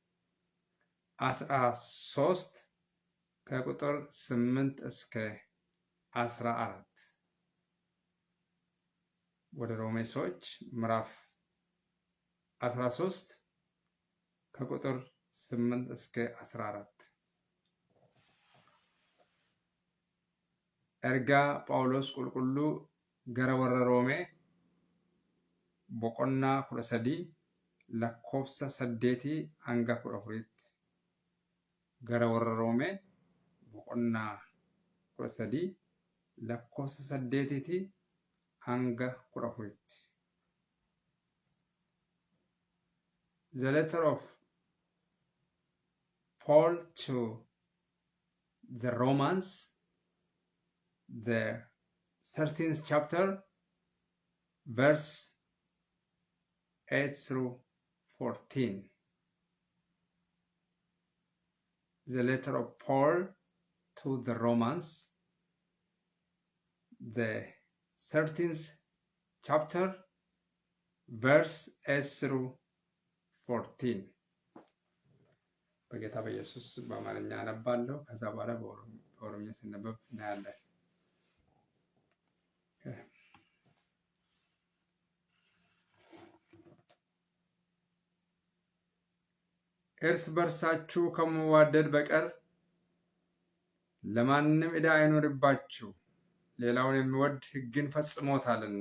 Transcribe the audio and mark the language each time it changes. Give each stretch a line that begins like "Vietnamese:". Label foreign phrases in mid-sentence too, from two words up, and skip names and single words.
Amharic: 13 ከቁጥር 8 እስከ 14 ወደ ሮሜ ሰዎች ምዕራፍ 13 ከቁጥር 8 እስከ 14
Oromo: ኤርጋ ጳውሎስ ቁልቁሉ ገረ ወረ ሮሜ ቦቆና 13 ለኮብሰ 8 አንጋ 14 ገረ ወረ ሮሜ ቦቆና 13 ለኮብሰ 8 hanga 14.
English: The letter of Paul to the Romans, the 13th chapter, verse 8 through 14. The letter of Paul to the Romans, the 13th chapter, verse 8 through 14
Amharic: በጌታ በኢየሱስ በአማርኛ አነባለሁ። ከዛ በኋላ በኦሮምኛ ሲነበብ እናያለን። እርስ በርሳችሁ ከመዋደድ በቀር ለማንም ዕዳ አይኖርባችሁ። ሌላውን የሚወድ ሕግን ፈጽሞታልና።